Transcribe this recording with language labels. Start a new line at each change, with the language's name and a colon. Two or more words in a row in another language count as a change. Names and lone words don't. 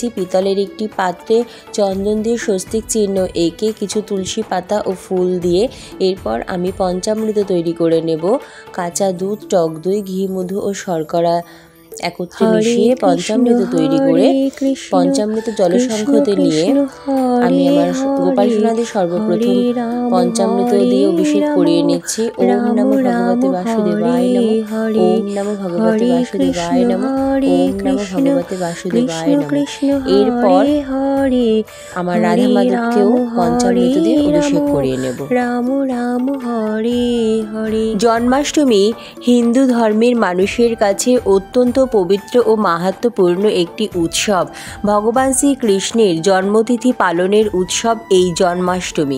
Bangla: পিতলের একটি পাত্রে চন্দন দিয়ে স্বস্তিক চিহ্ন এঁকে কিছু তুলসী পাতা ও ফুল দিয়ে এরপর আমি পঞ্চামৃত তৈরি করে নেব। কাঁচা দুধ, টক দই, ঘি, মধু ও শর্করা একত্রে মিশিয়ে পঞ্চামৃত তৈরি করে পঞ্চামৃত জলসংখ্যতে নিয়ে আমি আমার গোপাল সোনাদের সর্বপ্রথম পঞ্চামৃত দিয়ে অভিষেক করিয়ে নিচ্ছি।
Sanskrit: ওম নমো ভগবতে বাসুদেবায় নমঃ, ওম নমো ভগবতে বাসুদেবায় নমঃ, ওম নমো ভগবতে বাসুদেবায় নমঃ।
Bangla: এরপর আমার রাধা মাধবকেও পঞ্চামৃত দিয়ে অভিষেক করিয়ে নেব।
Sanskrit: রাম রাম হরে হরে।
Bangla: জন্মাষ্টমী হিন্দু ধর্মের মানুষের কাছে অত্যন্ত পবিত্র ও মাহাত্ম্যপূর্ণ একটি উৎসব। ভগবান শ্রীকৃষ্ণের জন্মতিথি পালনের উৎসব এই জন্মাষ্টমী।